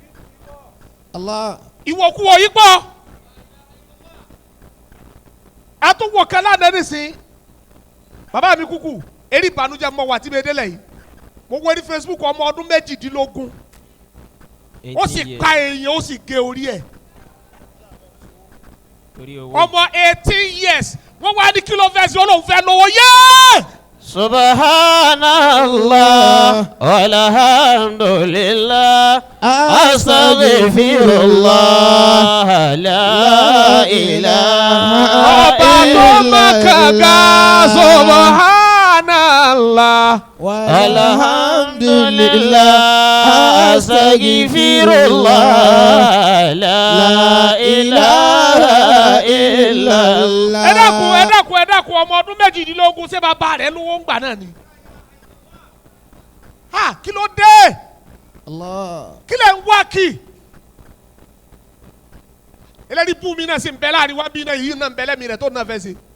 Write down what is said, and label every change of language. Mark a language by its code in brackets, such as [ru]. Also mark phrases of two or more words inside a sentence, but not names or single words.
[yo] ìwòkuwò yìí pọ̀ àtúwò kan lánàá nísìn bàbá mi kúkú eré ìbànújẹ́ mọ wà tí mi délẹ̀ yìí mo wo ní Facebook ọmọ ọdún 18 ó sì pa èèyàn ó sì gé orí ẹ̀ ọmọ 18 years wọ́n wá ní kí ló fẹ́ sí olóhùn fẹ́ lówó yé. [ar] سبحان الله والحمد لله أستغفر الله لا إله إلا الله subhanallah والحمد لله أستغفر الله لا إله إلا الله. [yo] ẹ dákun ọmọ ọdún 18 ṣé bàbá rẹ̀ lówó ń gbà náà ni. kí ló dé kí lẹ̀ ń wá kí eléyìí bú mi náà sì ń bẹ láàrin wá bí náà yìí náà ń bẹ lẹ́mìí rẹ̀ tó náà fẹ́ ṣe.